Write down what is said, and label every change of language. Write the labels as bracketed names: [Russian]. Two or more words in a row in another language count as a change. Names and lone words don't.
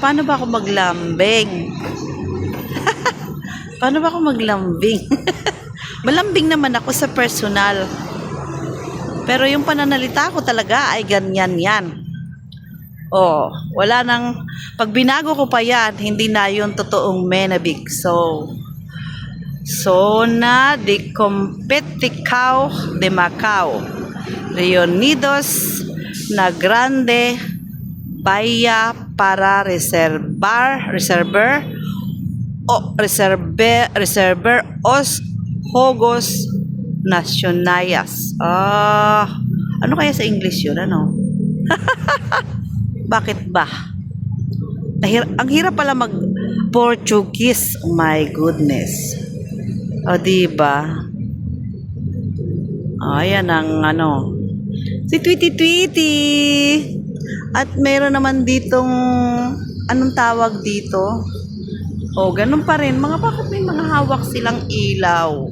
[Filipino] Paano ba ako maglambing? Paano ba ako maglambing? Malambing naman ako sa personal. Pero yung pananalita ko talaga ay ganyan yan. Oh, wala nang, pag binago ko pa yan, hindi na yung totoong menabig. [Portuguese] Zona de Competição de Macau, reunidos na grande bahia para reservar os Jogos Nacionais. [Filipino] Ano kaya sa English yun? Ano? Bakit ba? Ang hirap pala mag-Portuguese. [English] Oh my goodness. [Filipino] O, diba? Ayan ang si Tweety. At meron naman ditong, anong tawag dito? O, ganun pa rin. Bakit may mga hawak silang ilaw?